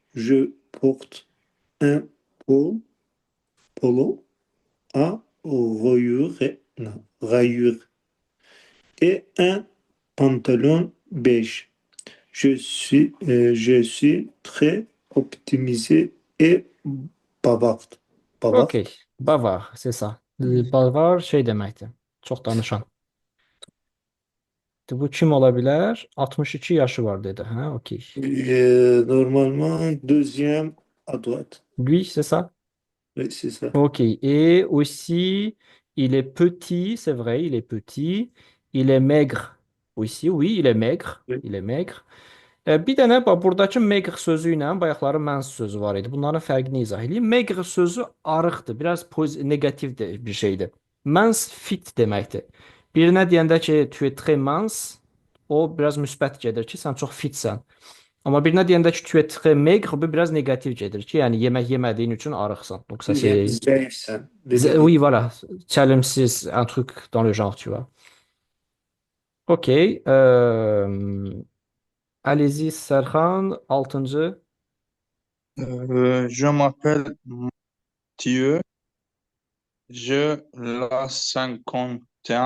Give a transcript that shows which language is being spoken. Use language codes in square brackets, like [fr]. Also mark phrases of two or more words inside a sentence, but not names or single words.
[fr] Je porte un polo à rayures et un pantalon beige. Je suis très optimisé et bavard. Bavard. Ok, bavard, c'est ça. [az] Bavard şey deməkdir. Çox danışan. Bu kim ola bilər? 62 yaşı var dedi. Hə, okey. [fr] Normalement, deuxième à droite. Lui, c'est ça? Oui, c'est ça. Ok. Et aussi, il est petit, c'est vrai, il est petit. Il est maigre. Aussi, oui, il est maigre. Oui. Il est maigre. [az] Bir dənə bax buradakı maigre sözü ilə bayaqları mens sözü var idi. Bunların fərqini izah edeyim. Maigre sözü arıqdır, biraz negativ də bir şeydir. Mens fit deməkdir. Birinə deyəndə ki, [fr] tu es très mince, [az] o biraz müsbət gedir ki, sən çox fitsən. Amma birinə deyəndə ki, [fr] tu es très maigre, [az] bu biraz negativ gedir ki, yəni yemək yemədiyin üçün arıqsan. [fr] Donc ça c'est [az] Zayıfsan. [fr] oui, voilà, çəlimsiz, un truc dans le genre, tu vois. Ok. Allez-y, Serhan, 6. Je m'appelle Mathieu, je la 51.